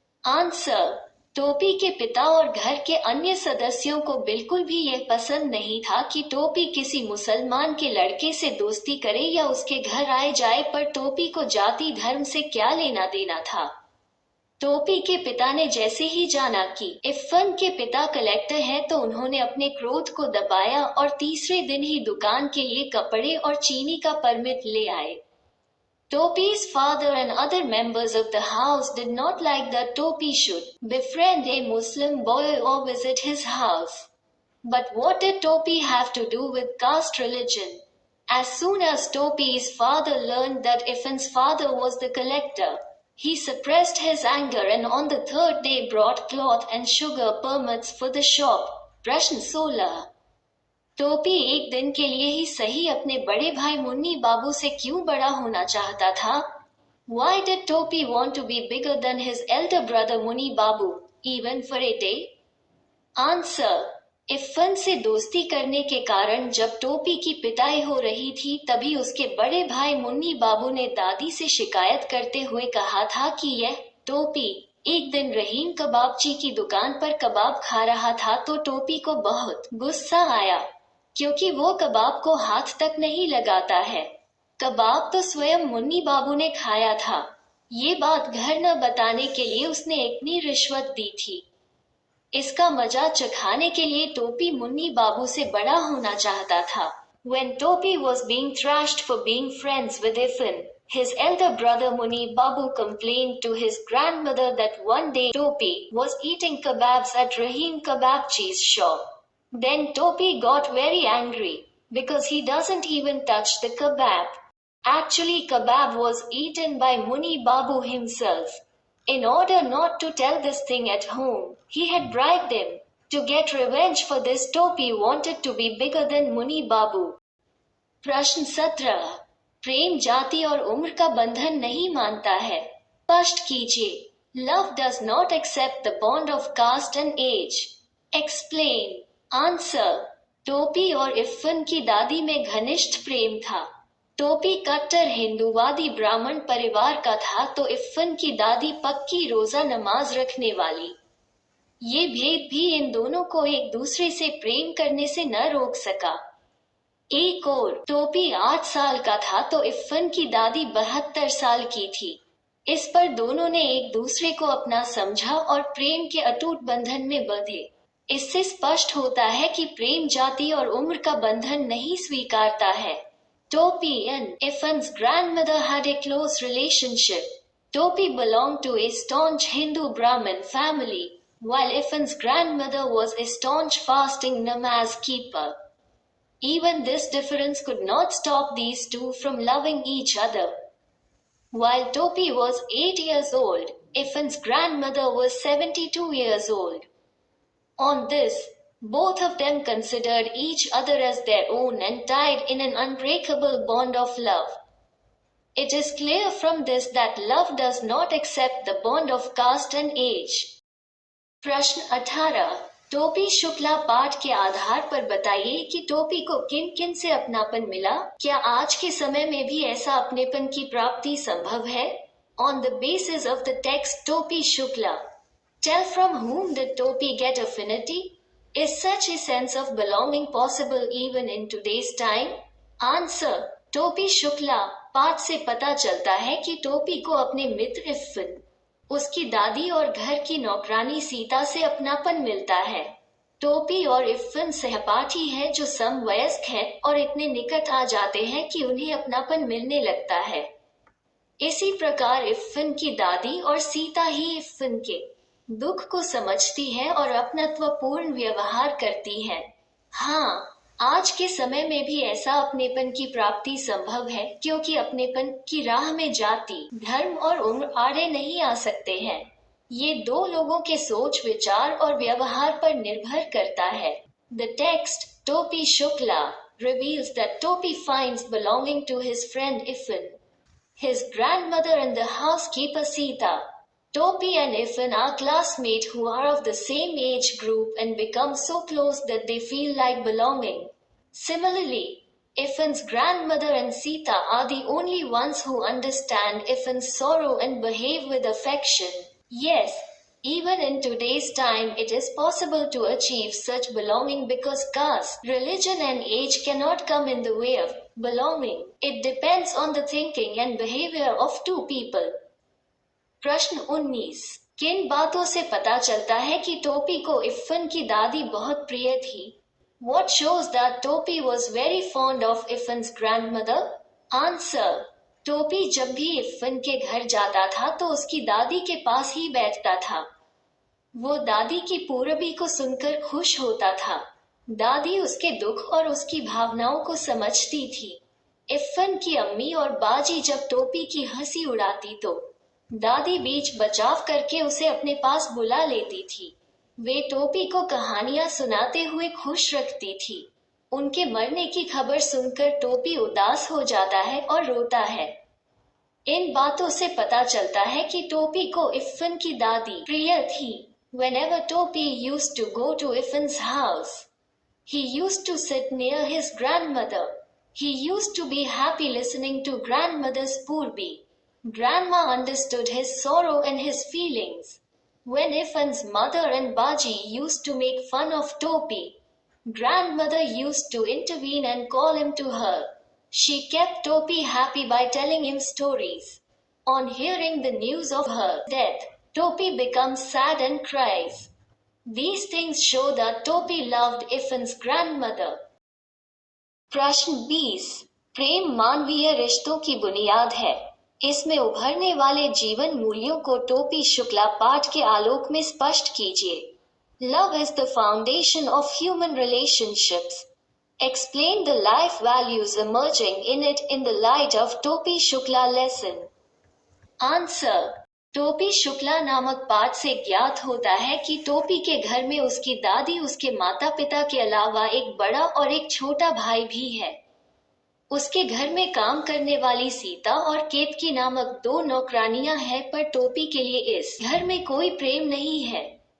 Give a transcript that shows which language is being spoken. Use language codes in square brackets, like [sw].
[en] Answer. [hi] टोपी के पिता और घर के अन्य सदस्यों को बिल्कुल भी यह पसंद नहीं था कि टोपी किसी मुसलमान के लड़के से दोस्ती करे या उसके घर आए जाए, पर टोपी को जाति धर्म से क्या लेना देना था। टोपी के पिता ने जैसे ही जाना कि इफ़न के पिता कलेक्टर हैं तो उन्होंने अपने क्रोध को दबाया और तीसरे दिन ही दुकान के लिए कपड़े और चीनी का परमिट ले आए। [en] Topi's father and other members of the house did not like that Topi should befriend a Muslim boy or visit his house. But what did Topi have to do with caste religion? As soon as Topi's father learned that Iffan's father was the collector, he suppressed his anger and on the third day brought cloth and sugar permits for the shop. [hi] प्रश्न 16। टोपी एक दिन के लिए ही सही अपने बड़े भाई मुन्नी बाबू से क्यों बड़ा होना चाहता था? [en] Why did Topi want to be bigger than his elder brother Muni Babu, even for a day? Answer. [hi] इफ़न से दोस्ती करने के कारण जब टोपी की पिटाई हो रही थी तभी उसके बड़े भाई मुन्नी बाबू ने दादी से शिकायत करते हुए कहा था कि यह टोपी एक दिन रहीम कबाबची की दुकान पर कबाब खा रहा था तो टोपी को बहुत गुस्सा आया, क्योंकि वो कबाब को हाथ तक नहीं लगाता है। कबाब तो स्वयं मुन्नी बाबू ने खाया था। ये बात घर न बताने के लिए उसने इतनी रिश्वत दी थी। इसका मजा चखाने के लिए टोपी मुन्नी बाबू से बड़ा होना चाहता था। [en] When Topi was being thrashed for being friends with Iffan, his elder brother Muni Babu complained to his grandmother that one day Topi was eating kebabs at Rahim Kebabchi's shop. Then Topi got very angry because he doesn't even touch the kebab. Actually, kebab was eaten by Muni Babu himself. In order not to tell this thing at home, he had bribed him. To get revenge for this, Topi wanted to be bigger than Muni Babu. [hi] प्रश्न 17। प्रेम जाति और उम्र का बंधन नहीं मानता है, स्पष्ट कीजिए। [en] Love does not accept the bond of caste and age. Explain. Answer. [hi] टोपी और इफ़न की दादी में घनिष्ठ प्रेम था। टोपी कट्टर हिंदूवादी ब्राह्मण परिवार का था तो इफ़न की दादी पक्की रोजा नमाज रखने वाली। ये भेद भी इन दोनों को एक दूसरे से प्रेम करने से न रोक सका। एक और टोपी 8 साल का था तो इफ़न की दादी 72 साल की थी। इस पर दोनों ने एक दूसरे को अपना समझा और प्रेम के अटूट बंधन में बंधे। इससे स्पष्ट होता है कि प्रेम जाति और उम्र का बंधन नहीं स्वीकारता है। [en] Topi and Iffan's grandmother had a close relationship. Topi belonged to a staunch Hindu Brahmin family, while Iffan's grandmother was a staunch fasting namaz keeper. Even this difference could not stop these two from loving each other. While Topi was 8 years old, Iffan's grandmother was 72 years old. On this, both of them considered each other as their own and tied in an unbreakable bond of love. It is clear from this that love does not accept the bond of caste and age. [hi] प्रश्न 18, टोपी शुक्ला पाठ के आधार पर बताइए कि टोपी को किन किन से अपनापन मिला। क्या आज के समय में भी ऐसा अपनेपन की प्राप्ति संभव है? [en] On the basis of the text Topi Shukla, tell from whom did Topi get affinity? Is such a sense of belonging possible even in today's time? [hi] Answer, टोपी शुक्ला पाठ से पता चलता है कि टोपी को अपने मित्र इफ्फिन, उसकी दादी और घर की नौकरानी सीता से अपनापन मिलता है। टोपी और इफ्फिन सहपाठी है जो समवयस्क है और इतने निकट आ जाते हैं कि उन्हें अपनापन मिलने लगता है। इसी प्रकार इफ्फिन की दादी और सीता ही इफ्फिन के दुख को समझती है और अपनत्वपूर्ण व्यवहार करती है। हाँ, आज के समय में भी ऐसा अपनेपन की प्राप्ति संभव है क्योंकि अपनेपन की राह में जाति, धर्म और उम्र आड़े नहीं आ सकते हैं। ये दो लोगों के सोच विचार और व्यवहार पर निर्भर करता है। [en] The text Topi Shukla reveals that Topi finds belonging to his friend Iffin, his grandmother and the housekeeper Sita. Topi and Iffin are classmates who are of the same age group and become so close that they feel like belonging. Similarly, Iffin's grandmother and Sita are the only ones who understand Iffin's sorrow and behave with affection. Yes, even in today's time it is possible to achieve such belonging because caste, religion and age cannot come in the way of belonging. It depends on the thinking and behavior of two people. [hi] प्रश्न 19, किन बातों से पता चलता है कि टोपी को इफ्फिन की दादी बहुत प्रिय थी? [en] What shows that Topi was very fond of Iffin's grandmother? [hi] Answer, टोपी जब भी इफ्फिन के घर जाता था तो उसकी दादी के पास ही बैठता था। वो दादी की पूरबी को सुनकर खुश होता था। दादी उसके दुख और उसकी भावनाओं को समझती थी। इफ्फिन की अम्मी और बाजी जब टोपी की हंसी उड़ाती तो दादी बीच बचाव करके उसे अपने पास बुला लेती थी। वे टोपी को कहानियां सुनाते हुए खुश रखती थी। उनके मरने की खबर सुनकर टोपी उदास हो जाता है और रोता है। इन बातों से पता चलता है कि टोपी को इफ्फिन की दादी प्रिय थी। [en] Whenever Topi used to go to Iffin's house, he used to sit near his grandmother. He used to be happy listening to grandmother's purbi. Grandma understood his sorrow and his feelings. When Iffin's mother and Baji used to make fun of Topi, grandmother used to intervene and call him to her. She kept Topi happy by telling him stories. On hearing the news of her death, Topi becomes sad and cries. These things show that Topi loved Iffin's grandmother. [hi] प्रश्न 20, प्रेम मानवीय रिश्तों की बुनियाद है। इसमें उभरने वाले जीवन मूल्यों को टोपी शुक्ला पाठ के आलोक में स्पष्ट कीजिए। [en] Love is the foundation of human relationships. Explain the life values emerging in it in the light of Topi Shukla lesson. [hi] Answer, टोपी शुक्ला नामक पाठ से ज्ञात होता है कि टोपी के घर में उसकी दादी, उसके माता पिता के अलावा एक बड़ा और एक छोटा भाई भी है। उसके घर में काम करने वाली सीता और केतकी नामक दो नौकरानियां हैं, पर टोपी के लिए इस घर में कोई प्रेम नहीं है।